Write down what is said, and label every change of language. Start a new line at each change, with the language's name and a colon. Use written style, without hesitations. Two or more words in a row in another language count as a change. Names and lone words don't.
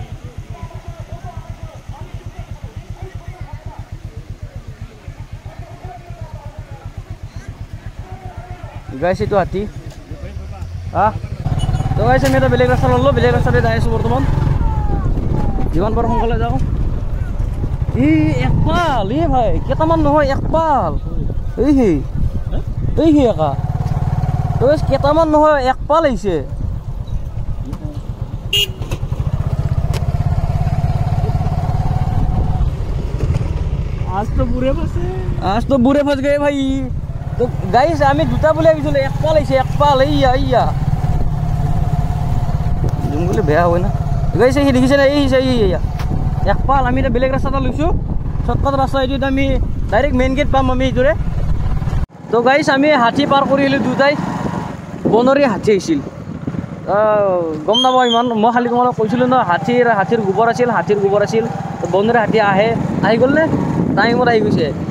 Assamese: গাইছ এইটো হাতী তো গাইছ আমি এটা বেলেগ ৰাস্তা ল'লো বেলেগ ৰাস্তাতে যাই আছোঁ বৰ্তমান যিমান পাৰোঁ সোনকালে যাওঁ একপাল ভাই কেইটামান নহয় একপাল এই একা তো কেইটামান নহয় একপাল আহিছে
Hindi: आज तो बुरे फंस गए भाई तो
Assamese: गाइस আমি দুটা বলে ভাবিছিলো একপাল আহিছে একপাল এইয়া জঙ্গলে বেয়া হয় না গাইস এই দেখিছে না এই একপাল আমি এটা বেলেগ ৰাস্তাটা লৈছোঁ শৰ্টকাট ৰাস্তা এইটো আমি
English: direct main gate
Assamese: পাম আমি এইটোৰে তো গাইছ আমি হাতী পাৰ কৰি আহিলোঁ দুটাই বনৰীয়া হাতী আহিছিল গম নাপাওঁ ইমান মই খালি তোমালোক কৈছিলোঁ ন হাতীৰ গোবৰ আছিল বনৰীয়া হাতী আহি গ'ল নে টাইমত আহি গৈছে